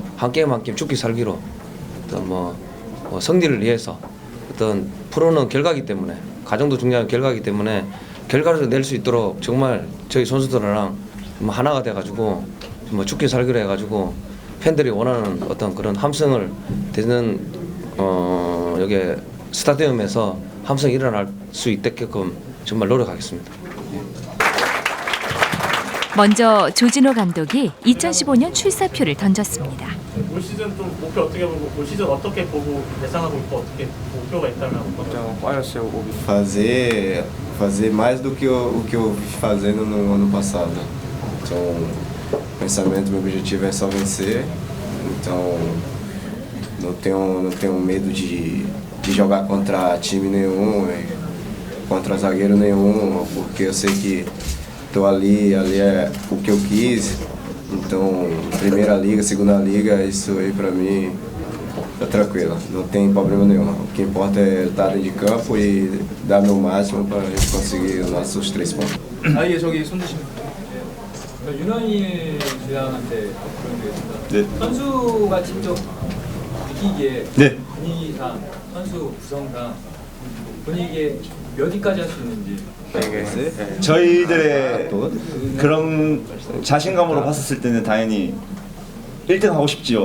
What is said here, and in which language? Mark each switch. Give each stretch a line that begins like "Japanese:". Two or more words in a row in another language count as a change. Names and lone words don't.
Korean: 한 게임 한 게임 죽기 살기로 어떤 승리를 위해서 어떤 프로는 결과이기 때문에 과정도 중요한 결과이기 때문에 결과를 낼 수 있도록 정말 저희 선수들이랑 하나가 돼가지고 죽기 살기로 해가지고 팬들이 원하는 어떤 그런 함성을 되는 여기 스타디움에서 함성이 일어날 수 있게끔 정말 노력하겠습니다. 먼저 조진호 감독이 2015년 출사표를 던졌습니다. 올 시즌 좀 목표 어떻게 보고 올 시즌 어떻게 보고 예상하고 있고 어떻게 목표가 있다면
Portuguese: fazer mais do que o que eu fiz fazendo no ano passado. Então, o pensamento, meu objetivo é só vencer. Então, não tenho medo de jogar contra time nenhum, contra zagueiro nenhum, porque eu sei que tô ali é o que eu quis. Então, primeira liga, segunda liga, isso aí pra mim tá tranquilo, não tem problema nenhum. O que importa é estar dentro de campo e dar meu máximo para a gente conseguir os nossos 3 pontos.
Korean: 예, 저기 손 드십니다. 윤환이 주장한테 그런 게 있습니다. 네. 선수가 직접 느끼기에 네. 분위기상, 선수 구성상 분위기에 몇 위까지 할 수 있는지. 저희들의 그런 자신감으로 봤었을 때는 당연히 1등 하고 싶지요.